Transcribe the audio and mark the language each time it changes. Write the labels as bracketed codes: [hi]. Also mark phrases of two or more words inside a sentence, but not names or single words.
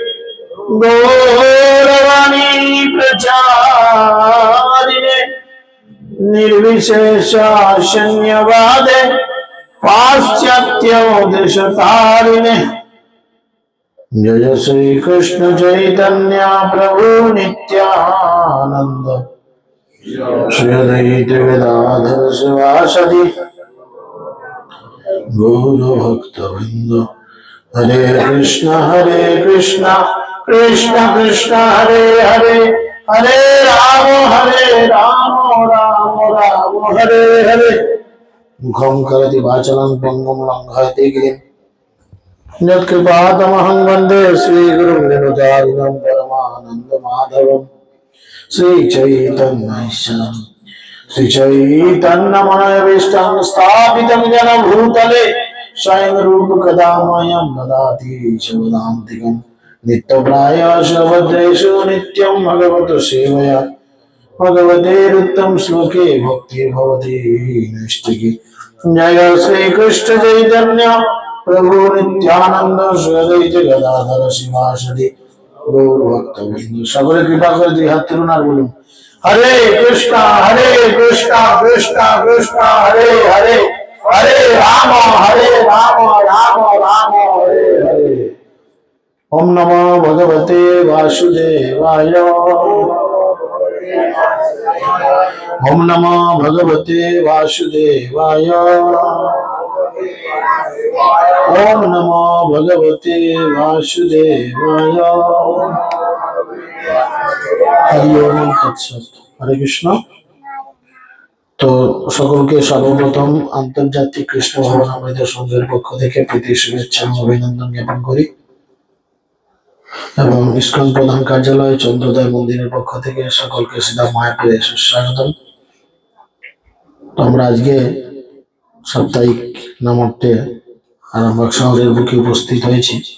[sa] गौरवाणी प्रचारिणे निर्विशेष शून्यवादे पाश्चात्य देशतारिणे जय श्री कृष्ण चैतन्य प्रभु नित्यानंद श्री अद्वैत गदाधर शिवासदि गौर भक्तवृंद हरे कृष्ण कृष्ण कृष्ण हरे हरे हरे राम राम राम हरे हरे मुखं करोति वाचालं पंगुं लंघयते गिरिं यत्कृपातमहं वन्दे श्रीगुरुं निरवधिकं परमानन्दमाधवं श्रीचैतन्यमनोभीष्टं स्थापितं येन भूतले स्वयं रूपकदा मह्यं ददाति शपथान्तिकं नित्यप्रायश्च भद्रेषु नित्यं भगवतो सेवया भगवतेरुत्तम श्लोके भक्ति भवति नैष्ठिकी। जय श्री कृष्ण चैतन्य प्रभु नित्यानंद श्री अद्वैत गदाधर शिवासदि गौर भक्तवृंद [bn] সকলে কৃপা করে দুই হাত তুলুন আর বলুন [sa] हरे कृष्णा कृष्णा कृष्णा हरे हरे हरे राम राम राम हरे हरे। ओम नमो भगवते वासुदेवाय ओम नमो भगवते वासुदेवाय ओम नमो भगवते वासुदेवाय हरि ओम तत्सत। हरे कृष्ण। [bn] तो সকলকে সর্বপ্রথম আন্তর্জাতিক কৃষ্ণ ভবনামৃত সংঘের পক্ষ থেকে প্রীতি শুভেচ্ছা ও অভিনন্দন জ্ঞাপন করি এবং ইসকন প্রধান কার্যালয় চন্দ্রোদয় মন্দিরের পক্ষ থেকে সকলকে সিধা মায়াপুরে সুস্বাগতম। তো আমরা আজকে সাপ্তাহিক নামটে আরামবাগ শহরের বুকে উপস্থিত হয়েছি।